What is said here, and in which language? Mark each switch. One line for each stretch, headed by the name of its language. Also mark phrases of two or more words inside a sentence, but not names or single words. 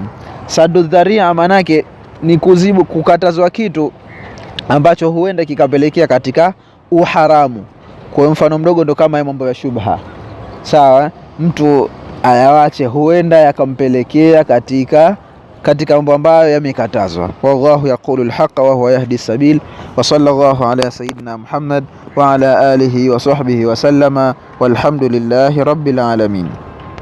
Arabic: سد الذريعة
Swahili: manake ni kukatazwa kitu ambacho huenda kikapelekea katika uharamu. Kwa mfano mdogo ndo kama mambo ya shubha, sawa, mtu ayawache, huenda yakampelekea katika mambo ambayo yamekatazwa.
Arabic: والله يقول الحق وهو يهدي السبيل وصلى الله على سيدنا محمد وعلى آله وصحبه وسلم, والحمد لله رب العالمين.